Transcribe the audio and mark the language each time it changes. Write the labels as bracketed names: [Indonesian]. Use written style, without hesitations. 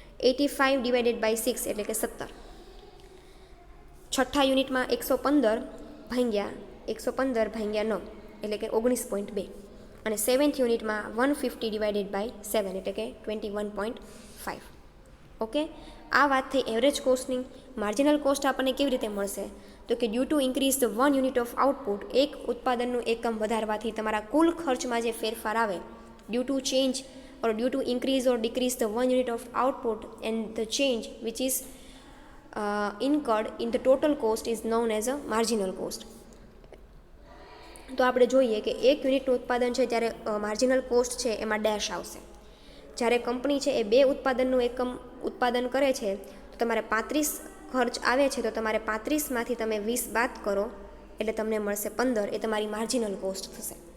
[Gujarati] 85 divided by 6 એટલે કે 17. છઠ્ઠા યુનિટમાં 115 ભાગ્યા 9 એટલે કે 19.2. અને 7th યુનિટમાં 150 ડિવાઇડેડ બાય 7 એટલે કે 21.5. ઓકે, આ વાત થઈ એવરેજ કોસ્ટની. માર્જિનલ કોસ્ટ આપણને કેવી રીતે મળશે? [English] તો કે due to increase the 1 unit of output, [Gujarati] એક ઉત્પાદનનું એકમ વધારવાથી તમારા કુલ ખર્ચમાં જે ફેરફાર આવે, [English] Due to change or due to increase or decrease the 1 unit of output, and the change which is incurred in the total cost is known as a marginal cost. [Gujarati] તો આપણે જોઈએ કે એક યુનિટનું ઉત્પાદન છે ત્યારે માર્જિનલ કોસ્ટ છે એમાં ડેશ આવશે. જ્યારે કંપની છે એ 2 ઉત્પાદનનું એકમ ઉત્પાદન કરે છે તો તમારે 35 ખર્ચ આવે છે તો તમારે 35માંથી તમે 20 બાદ કરો એટલે તમને મળશે 15, એ તમારી માર્જિનલ કોસ્ટ થશે.